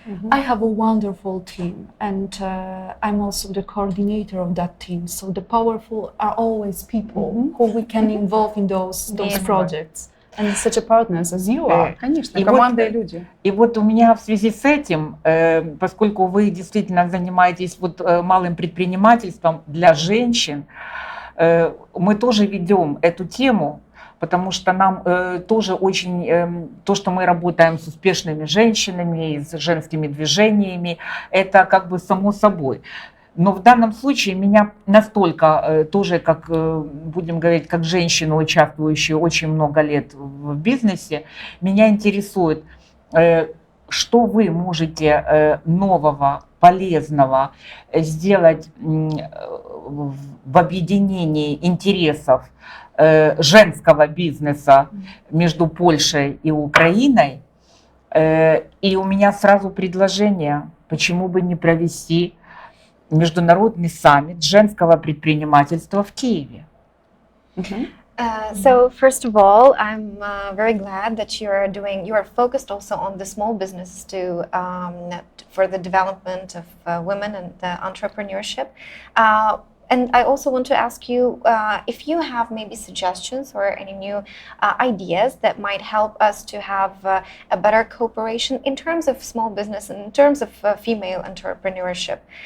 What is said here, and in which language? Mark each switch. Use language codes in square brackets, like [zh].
[en] I have a wonderful team, and I'm also the coordinator of that team. So the powerful are always people who we can involve in those projects. And such a partners as you are. [ru] Конечно, команда и люди. И вот у меня в связи с этим, поскольку вы действительно занимаетесь вот малым предпринимательством для женщин, мы тоже ведем эту тему, потому что нам тоже очень, то, что мы работаем с успешными женщинами, с женскими движениями, это как бы само собой. Но в данном случае меня настолько тоже, как будем говорить, как женщину, участвующую очень много лет в бизнесе, меня интересует, что вы можете нового, полезного сделать в объединении интересов женского бизнеса между Польшей и Украиной. И у меня сразу предложение, почему бы не провести международный саммит женского предпринимательства в Киеве. [en] So first of all, I'm very glad that you are focused also on the small business for the development of women and entrepreneurship. And I also want to ask you if you have maybe suggestions or any new ideas that might help us to have a better cooperation in terms of small business and in terms of female entrepreneurship.